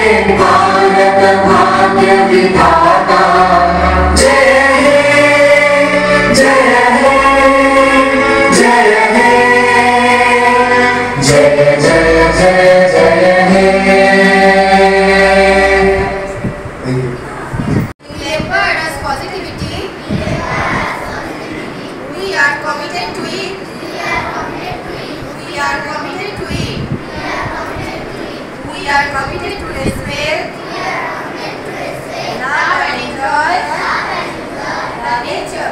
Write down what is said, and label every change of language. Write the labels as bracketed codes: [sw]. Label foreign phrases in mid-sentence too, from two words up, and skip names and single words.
[hi] भारत भाग्य विधाता जय हे जय हे जय हे जय जय जय जय हे। [en] We are committed to respect, love and enjoy the nature.